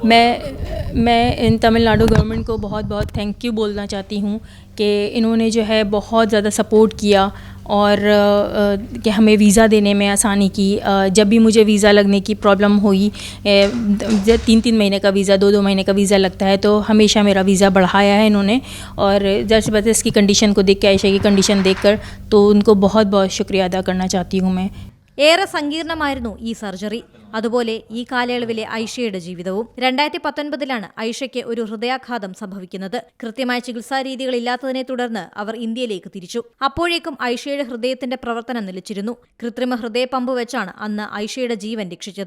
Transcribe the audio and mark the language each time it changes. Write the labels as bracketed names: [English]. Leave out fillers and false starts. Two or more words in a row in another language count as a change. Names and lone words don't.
[Hindi] मैं इन तमिलनाडु गवर्नमेंट को बहुत बहुत [English] thank you [Hindi] बोलना चाहती हूँ कि इन्होंने जो है बहुत ज़्यादा सपोर्ट किया और कि हमें वीज़ा देने में आसानी की. जब भी मुझे वीज़ा लगने की प्रॉब्लम हुई, 3-3 महीने का वीज़ा 2-2 महीने का वीज़ा लगता है, तो हमेशा मेरा वीज़ा बढ़ाया है इन्होंने. और जैसे बस इसकी कंडीशन को देख के, आयशा की कंडीशन देखकर, तो उनको बहुत बहुत शुक्रिया अदा करना चाहती हूँ मैं. [Malayalam] ഏറെ സങ്കീർണമായിരുന്നു ഈ സർജറി. അതുപോലെ ഈ കാലയളവിലെ ഐഷയുടെ ജീവിതവും. 2019-ലാണ് ഐഷയ്ക്ക് ഒരു ഹൃദയാഘാതം സംഭവിക്കുന്നത്. കൃത്യമായ ചികിത്സാ രീതികളില്ലാത്തതിനെ തുടർന്ന് അവർ ഇന്ത്യയിലേക്ക് തിരിച്ചു. അപ്പോഴേക്കും ഐഷയുടെ ഹൃദയത്തിന്റെ പ്രവർത്തനം നിലച്ചിരുന്നു. കൃത്രിമ ഹൃദയ പമ്പ് വെച്ചാണ് അന്ന് ഐഷയുടെ ജീവൻ രക്ഷിച്ചത്.